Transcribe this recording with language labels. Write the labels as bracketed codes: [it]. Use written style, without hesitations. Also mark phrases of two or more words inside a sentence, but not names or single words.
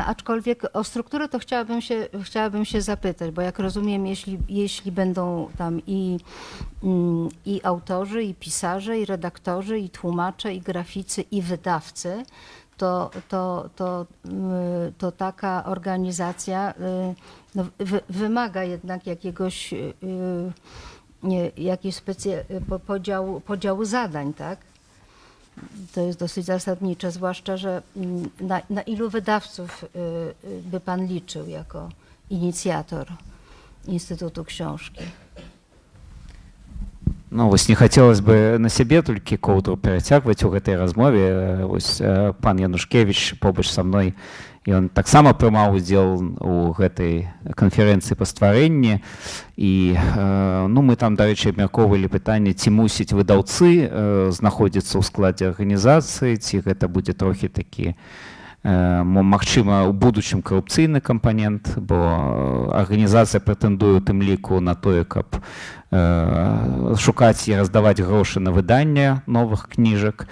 [pl] Aczkolwiek o strukturę to chciałabym się zapytać, bo jak rozumiem, jeśli będą tam i autorzy, i pisarze, i redaktorzy, i tłumacze, i graficy, i wydawcy, to taka organizacja wymaga jednak jakiegoś podziału zadań, tak? To jest dosyć zasadnicze, zwłaszcza, że na ilu wydawców by pan liczył jako inicjator Instytutu Książki? [be] Ну, вось не хацелось бы на сябе толькі коўдру перацягваць у гэтай размове. Вось пан Янушкевіч побач са мной, ён таксама прымаў удзел у гэтай канферэнцыі па стварэнні. І мы там, дарэчы, абмяркоўвалі пытанне, ці мусіць выдаўцы знаходзіцца ў складзе арганізацыі, ці гэта будзе трохі такі, магчыма, у будучым карупцыйны кампанент, бо арганізацыя прэтэндуе у тым ліку на тое, каб шукаць і раздаваць грошы на выданне новых кніжак.